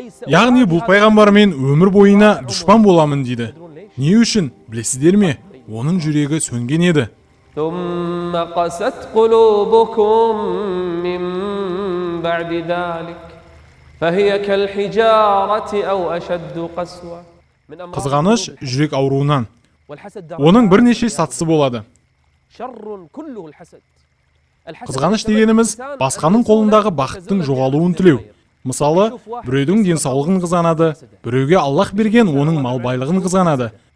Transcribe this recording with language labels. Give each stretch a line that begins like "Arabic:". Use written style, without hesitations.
Kazakh: Яғни бұл пайғамбармен өмір бойына дұшпан боламын, дейді. Не үшін? Білесіздер ме? оның жүрегі сөнген еді.
Arabic: ثم قست قلوبكم من بعد ذلك فهي كالحجارة أو أشد قسوة.
Kazakh: Қызғаныш жүрек ауруынан. Оның бірнеше сатысы болады. Қызғаныш дегеніміз басқаның қолындағы бақыттың жоғалуын тілеу. Мысалы, біреудің денсаулығын қызғанады, біреуге Аллах берген оның мал байлығын қызғанады.